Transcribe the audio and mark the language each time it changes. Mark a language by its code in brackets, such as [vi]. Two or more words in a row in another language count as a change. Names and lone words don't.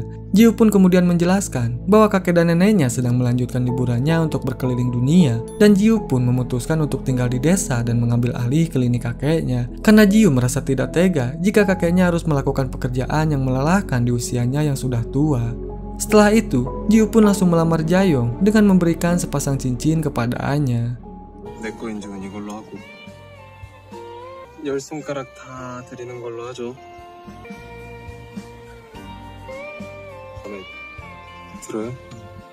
[id] Ji Yu pun kemudian menjelaskan bahwa kakek dan neneknya sedang melanjutkan liburannya untuk berkeliling dunia, dan Ji Yu pun memutuskan untuk tinggal di desa dan mengambil alih klinik kakeknya karena Ji Yu merasa tidak tega jika kakeknya harus melakukan pekerjaan yang melelahkan di usianya yang sudah tua. Setelah itu, Ji Yu pun langsung melamar Jaeyoung dengan memberikan sepasang cincin kepadanya. [ko] 내 거 인증은 이걸로 하고 10손가락 다 드리는 걸로 하죠. 마음에 들어요?